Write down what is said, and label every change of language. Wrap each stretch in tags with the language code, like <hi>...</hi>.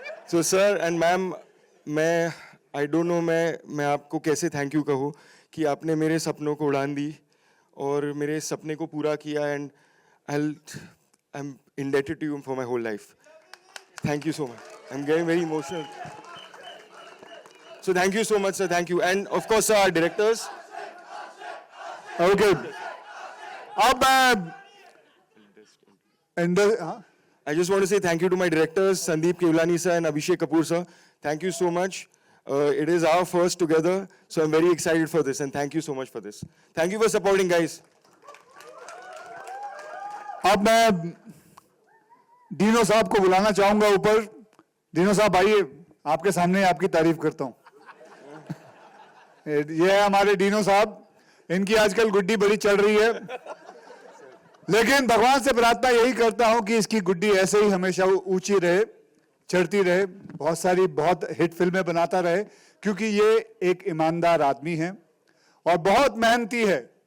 <hi>तो sir and ma'am, मैं</hi> <en>I don't know</en> <hi>मैं आपको कैसे थैंक यू कहूँ कि आपने मेरे सपनों को उड़ान दी और मेरे सपने को पूरा किया.</hi> <en>And I am indebted to you for my whole life. Thank you so much. I am getting very emotional. So thank you so much, sir. Thank you. And of course, sir, our directors. Okay. अब I just want to say thank you to my directors, Sandeep Kevlani sir and Abhishek Kapoor sir. Thank you so much. It is our first together, so I'm very excited for this and thank you so much for this. Thank you for supporting, guys.</en> <hi>अब मैं Dino साहब को बुलाना चाहूंगा ऊपर. Dino साहब आइए, आपके सामने आपकी तारीफ करता हूं. ये है हमारे डीनो साहब. इनकी आजकल गुड्डी बड़ी चल रही है, लेकिन भगवान से प्रार्थना यही करता हूं कि इसकी गुड्डी ऐसे ही हमेशा ऊंची रहे, चढ़ती रहे, बहुत सारी बहुत हिट फिल्में बनाता रहे, क्योंकि ये एक ईमानदार आदमी है और बहुत मेहनती है.</hi>